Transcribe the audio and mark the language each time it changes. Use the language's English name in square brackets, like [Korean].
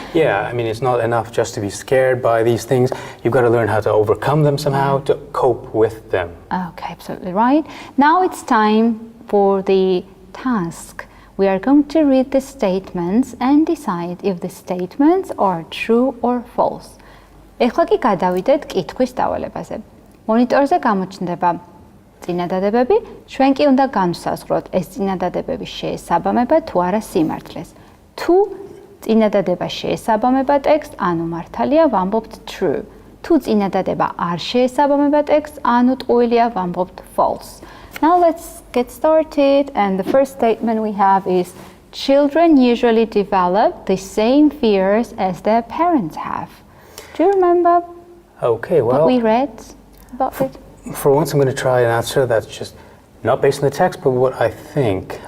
[English] Yeah, I mean, it's not enough just to be scared by these things. You've got to learn how to overcome them somehow, to cope with them. Okay, absolutely right. Now it's time for the task. We are going to read the statements and decide if the statements are true or false. [Georgian] ეხლა კი გადავიდეთ კითხვის დავალებაზე. მონიტორზე გამოჩნდება წინადადებები, ჩვენ კი უნდა განვსაზღვროთ ეს წინადადებები შეესაბამება თუ არა სიმართლეს. თუ წინადადება შეესაბამება ტექსტს, ანუ მართალია ვამბობთ true. თუ წინადადება არ შეესაბამება ტექსტს, ანუ ტყუილია ვამბობთ false. [English] Now let's get started, and the first statement we have is children usually develop the same fears as their parents have. Do you remember what we read about it? For once, I'm going to try an answer that's just not based on the text, but what I think.